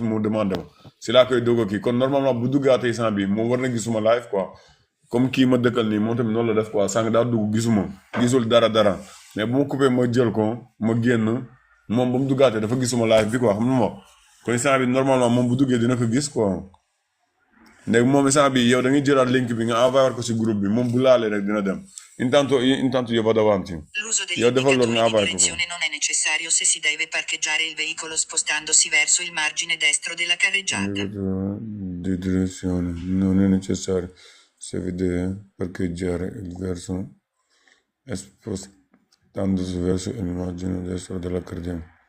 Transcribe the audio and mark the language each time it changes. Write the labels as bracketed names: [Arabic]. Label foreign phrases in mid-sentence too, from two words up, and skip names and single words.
[Wolof] mu demandé ma si laa koy doog a kii kon normalement bu duggaatee instant bi moom war na gis suma live quoi comme kii ma dëkkal nii moom tamit noonu la def quoi sànq daa dugg gisul dara mais bu ma coupé ma jël ko ma génn moom ba mu duggaatee dafa gisuma live bi quoi xam nga ma kon instant bi normalement moom bu duggee dina ko gis quoi léegi moom instant bi yow da ngay jëlaat link bi nga envoyé ko si groupe bi moom bu laalee rek dina dem [Italian] intanto io vado avanti. L'uso degli indicatori di direzione non è necessario se si deve parcheggiare il veicolo spostandosi verso il margine destro della carreggiata. Di direzione non è necessario se vi deve parcheggiare il verso spostandosi verso il margine destro della carreggiata.